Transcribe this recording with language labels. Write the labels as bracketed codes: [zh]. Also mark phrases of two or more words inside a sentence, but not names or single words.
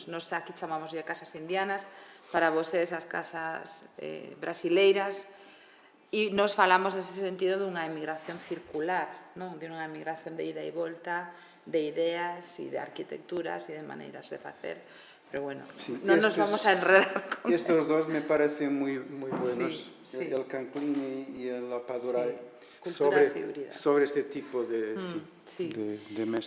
[gl] Nos aquí chamamos de casas indianas, para voces as casas brasileiras, e nos falamos nese sentido dunha emigración circular, non? De unha emigración de ida e volta, de ideas e de arquitecturas e de maneiras de facer. Pero bueno, non nos vamos a enredar con [es] estos dos me parecen muy buenos, el Canclini y el Apadurai, sobre este tipo de mezcla.